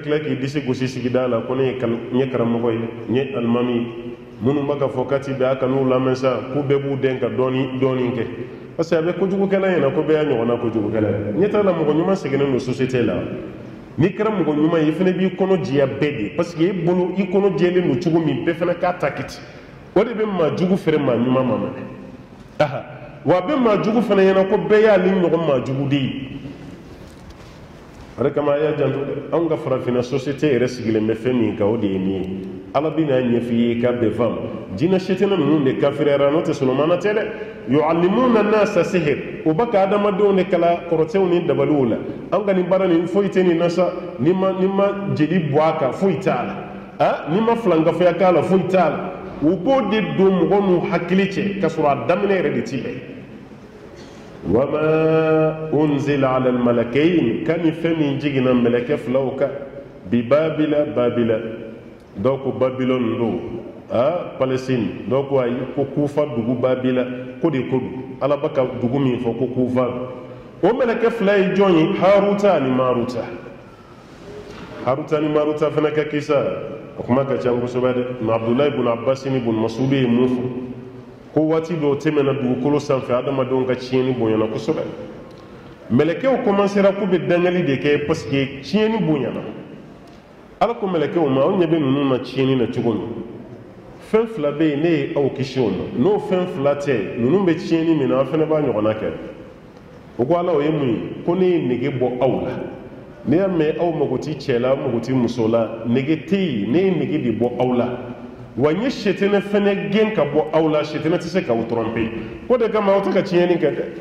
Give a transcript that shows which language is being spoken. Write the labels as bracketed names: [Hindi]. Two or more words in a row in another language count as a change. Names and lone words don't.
[Bambara] tila k'i disi gosi sigida la ko ne ye karamɔgɔ ye n ye alimami ye minnu b'a ka fɔ kati bɛ a kan'u lamɛn sa k'u bɛɛ b'u den ka dɔɔnin kɛ [French] parce que [Bambara] a bɛ kojugukɛla ɲɛna ko bɛɛ y'a ɲɔgɔnna kojugukɛla ye ɲɛ t'a la mɔgɔ ɲuman seginnen don société la n'i kɛra mɔgɔ ɲuman ye i fana b'i kɔnɔ jɛya bɛɛ de [French] parce que [Bambara] e bolo i kɔnɔ jɛlen don cogo min bɛɛ fana k'a ta kiti o de bɛ maa jugu feere maa ɲuman ma mɛnɛ wa a bɛ maa jugu fana ɲɛna ko bɛɛ y'ale ɲɔgɔn maa jugu de ye o de kama a y'a janto dɛ anw ka farafinna société yɛrɛ sigilen bɛ fɛn min kan o de ye nin ye ala bɛ n'a ɲɛf'i ye k'a bɛɛ faamu jinɛ setinɛ ninnu de kafiriyara n'o tɛ solomana tɛ dɛ [Arabic] يعلمون الناس سحر [Bambara] o b'a ka adamadenw de kala kɔrɔtɛw ni dabaliw la an ka nin baara nin foyi tɛ nin na sa ni ma jeli bɔ a kan foyi t'a la ni ma filankafoya k'a la foyi t'a la u b'o de don mɔgɔ n'u hakili cɛ k'a sɔrɔ a daminɛ yɛrɛ de ti bɛn [Arabic] وما أنزل على الملكين [Bambara] kan ni fɛn min jiginna mɛlɛkɛ filaw kan bi babila dɔw ko babilɔni don palestine dɔw ko ayi ko kufa dugu babila ko de ko don ala b'a ka dugu min fɔ ko kufa o mɛlɛkɛ fila ye jɔn ye haruta ani maruta fana ka kisa o kuma ka ca kosɛbɛ dɛ nka abdulayi ibn abbas ni ibn masudi ye mun fɔ ko waati dɔw tɛmɛna dugukolo sanfɛ adamadenw ka tiɲɛni bonyana kosɛbɛ mɛlɛkɛw commencera k'u bɛ dangali de kɛ [French] parce que [Bambara] tiɲɛni bonyana ala ko mɛlɛkɛw ma aw ɲɛ bɛ ninnu na tiɲɛni na cogo min fɛn fila bɛ yen ne ye aw kisi o ma n'o fɛn fila tɛ ninnu bɛ tiɲɛni min na aw fana b'a ɲɔgɔnna kɛ o ko ala o ye mun ye ko ne ye nege bɔ aw la ne y'a mɛn aw mago ti cɛ la aw mago ti muso la nege tɛ yen ne ye nege de bɔ aw la wa n ye setinɛ fɛnɛ gɛn ka bɔ aw la setinɛ tɛ se k'aw tromper o de kama aw tɛ ka tiɲɛni kɛ dɛ